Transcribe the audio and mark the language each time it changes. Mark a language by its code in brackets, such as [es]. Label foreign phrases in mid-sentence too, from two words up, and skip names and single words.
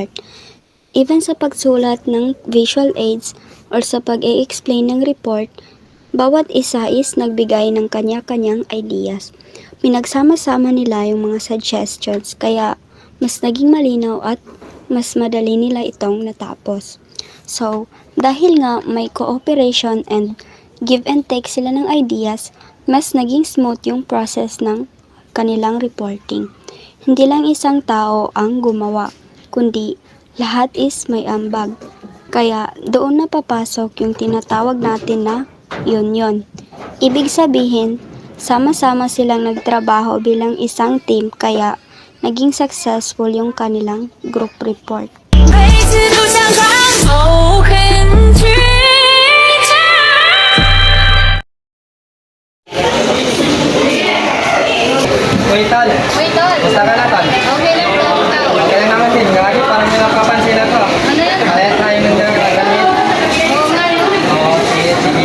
[tl] Even sa pagsulat ng [en] visual aids [tl] or sa pag-i-explain ng report, bawat isa is nagbigay ng kanya-kanyang ideas. Pinagsama-sama nila yung mga suggestions kaya mas naging malinaw at mas madali nila itong natapos. So, dahil nga may [en] cooperation and give and take [tl] sila ng ideas, mas naging smooth yung process ng kanilang reporting. Hindi lang isang tao ang gumawa, kundi lahat is may ambag. Kaya doon na papasok yung tinatawag natin na union. Ibig sabihin, sama-sama silang nagtrabaho bilang isang team kaya naging successful yung kanilang [en] group report. [zh] 每次都像看透很剧场。 [tl] Uy, Tol. Uy, Tol. Basta ka na, Tol. Okay lang daw ikaw. Okay lang naman din. Gagi, parang may nakapansin na to. Ano yan? Kaya tayo nang nagagalit. Oo nga yun. Oo, sige, sige.